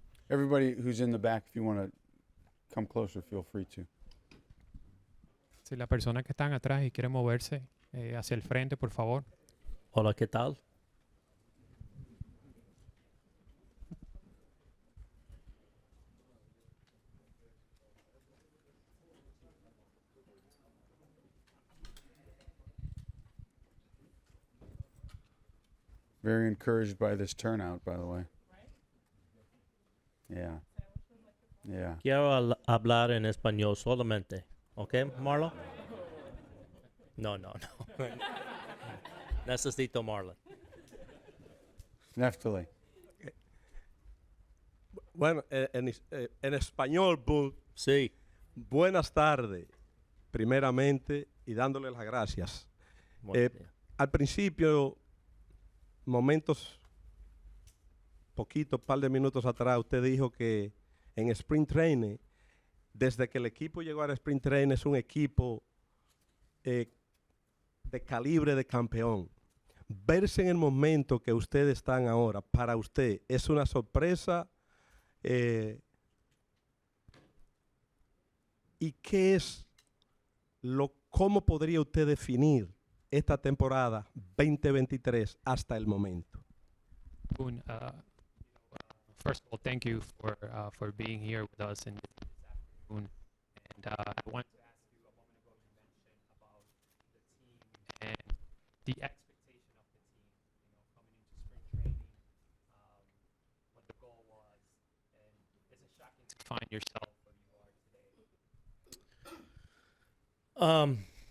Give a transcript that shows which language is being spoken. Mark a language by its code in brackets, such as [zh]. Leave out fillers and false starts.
[en] Everybody who's in the back, if you want to come closer, feel free to. [es] Si las personas que están atrás y quieren moverse hacia el frente, por favor. Hola, ¿qué tal? [en] Very encouraged by this turnout, by the way. Yeah. Yeah. [es] Quiero hablar en español solamente. ¿Ok, Marlon? No. Necesito Marlon. Neftali. Bueno, en español, Bull. Sí. Buenas tardes, primeramente, y dándole las gracias. Al principio, par de minutos atrás, usted dijo que en Spring Training, desde que el equipo llegó al Spring Training, es un equipo de calibre de campeón. Verse en el momento que ustedes están ahora, para usted, ¿es una sorpresa? ¿Y qué es cómo podría usted definir esta temporada 2023 hasta el momento? [en] Boone, first of all, thank you for being here with us this afternoon. And I wanted to ask you a moment ago, you mentioned about the team and the expectation of the team, coming into spring training, what the goal was, and is it shocking to find yourself where you are today?